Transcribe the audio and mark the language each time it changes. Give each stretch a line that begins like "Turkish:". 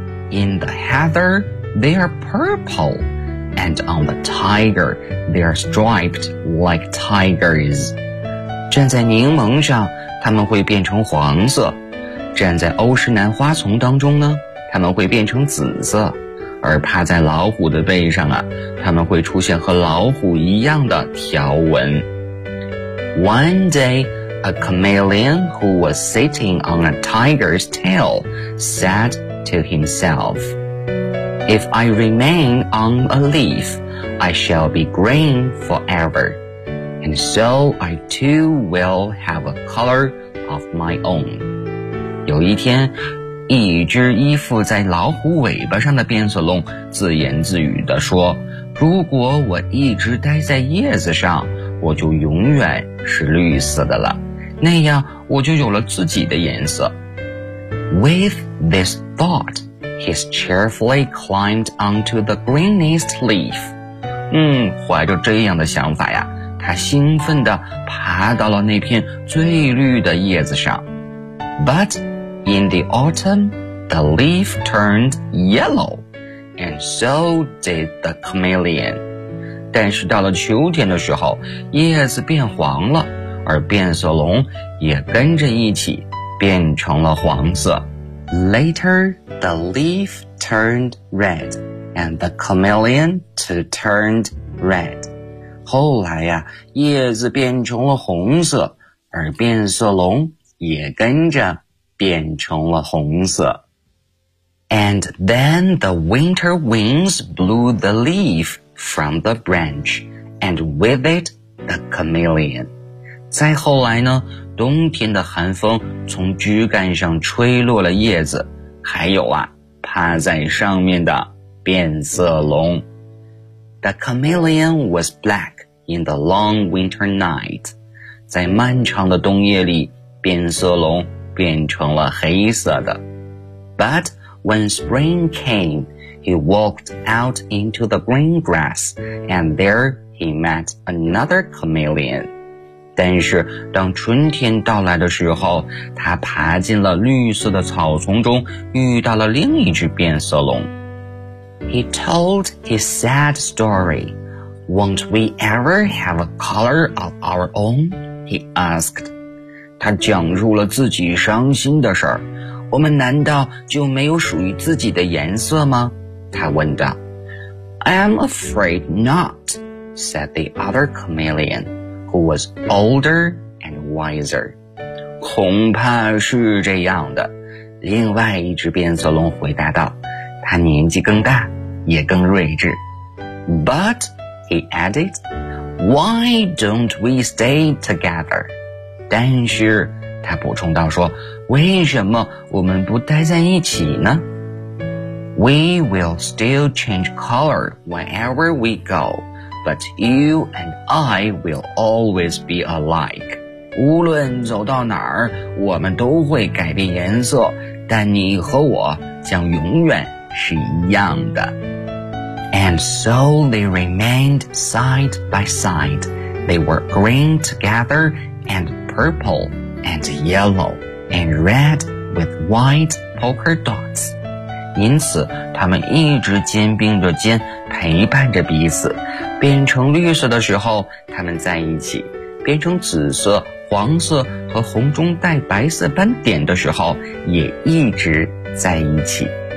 English: In the heather, they are purple, and on the tiger, they are striped like tigers.
Chinese: 站在柠檬上，它们会变成黄色。站在欧石南花丛当中呢，它们会变成紫色。而趴在老虎的背上啊，它们会出现和老虎一样的条纹。
English: One day, a chameleon who was sitting on a tiger's tail said to himself, If I remain on a leaf, I shall be green forever, and so I too will have a color of my own.
Chinese: 有一天，一只依附在老虎尾巴上的变色龙自言自语地说，如果我一直待在叶子上，我就永远是绿色的了，那样我就有了自己的颜色。
English: With this thought, he cheerfully climbed onto the greenest leaf.
Chinese: 怀着这样的想法呀，他兴奋地爬到了那片最绿的叶子上。
English: But in the autumn, the leaf turned yellow, and so did the chameleon.
Chinese: 但是到了秋天的时候，叶子变黄了，而变色龙也跟着一起变成了黄色。
English: Later, the leaf turned red, and the chameleon too turned red.
Chinese: 后来呀，叶子变成了红色，而变色龙也跟着变成了红色。
English: And then the winter winds blew the leaf. From the branch, and with it, the chameleon.
Chinese: 再后来呢，冬天的寒风从枝干上吹落了叶子，还有啊，趴在上面的变色龙。
English: The chameleon was black in the long winter night.
Chinese: 在漫长的冬夜里，变色龙变成了黑色的。
English: But when spring came,He walked out into the green grass, and there he met another chameleon.
Chinese: 但是当春天到来的时候，他爬进了绿色的草丛中，遇到了另一只变色龙。
English: He told his sad story. Won't we ever have a color of our own? He asked.
Chinese: 他讲述了自己伤心的事儿。我们难道就没有属于自己的颜色吗？他问道。
English: I am afraid not, said the other chameleon, who was older and wiser.
Chinese: 恐怕是这样的，另外一只变色龙回答道，他年纪更大，也更睿智。
English: But, he added, why don't we stay together?
Chinese: 但是，他补充道说，为什么我们不待在一起呢？
English: We will still change color wherever we go, but you and I will always be alike.
Chinese: 无论走到哪儿，我们都会改变颜色，但你和我将永远是一样的。
English: And so they remained side by side. They were green together and purple and yellow and red with white polka dots.
Chinese: 因此他们一直肩并着肩陪伴着彼此，变成绿色的时候他们在一起，变成紫色、黄色和红中带白色斑点的时候也一直在一起。